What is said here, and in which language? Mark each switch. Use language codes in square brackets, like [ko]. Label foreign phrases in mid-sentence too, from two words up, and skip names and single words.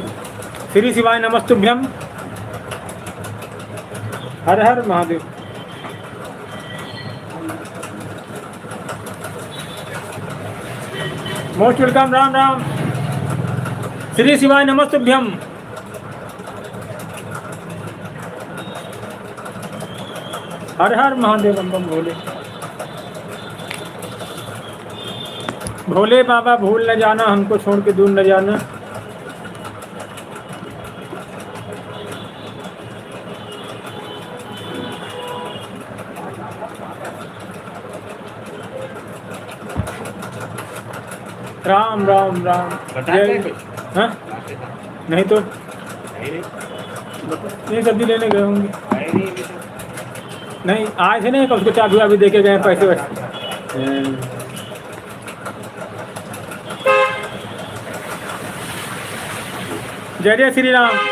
[sa] श्री शिवाय नमस्तुभ्यम। [hi] हर हर महादेव। [en] most welcome. [hi] राम राम। [sa] श्री शिवाय नमस्तुभ्यम। [hi] हर हर महादेव। बम बम भोले। भोले बाबा भूल न जाना, हमको छोड़ के दूर न जाना। राम राम राम। हाँ नहीं तो ये सब्जी लेने गए होंगे। नहीं आए थे ना, उसको चाबी वाबी दे के गए, पैसे वैसे। जय जय श्री राम।